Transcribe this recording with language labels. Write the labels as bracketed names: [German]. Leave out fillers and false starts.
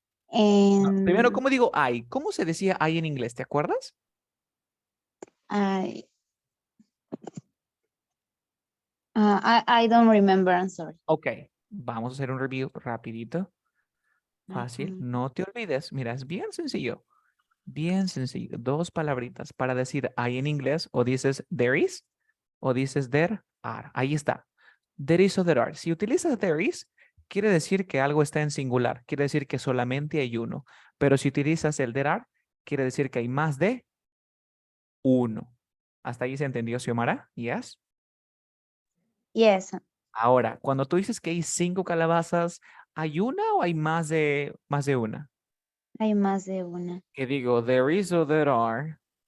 [Spanish] No, primero, ¿cómo digo hay? ¿Cómo se decía hay en inglés? ¿Te acuerdas? [English] I don't remember, I'm sorry. [Spanish] Ok, vamos a hacer un review rapidito. Fácil, no te olvides. Mira, es bien sencillo. Bien sencillo. 2 palabritas para decir hay en inglés. O dices [English] there is [Spanish] o dices [English] there are. [Spanish] Ahí está. There is o there are. Si utilizas [English] there is, [Spanish] quiere decir que algo está en singular. Quiere decir que solamente hay uno. Pero si utilizas el [English] there are, [Spanish] quiere decir que hay más de uno. ¿Hasta ahí se entendió, Xiomara? [English] Yes. Yes, [Spanish] Ahora, cuando tú dices que hay 5 calabazas, ¿hay una o hay más de una? hay más de una. Que digo, [English] there is [Spanish] o [English] there are.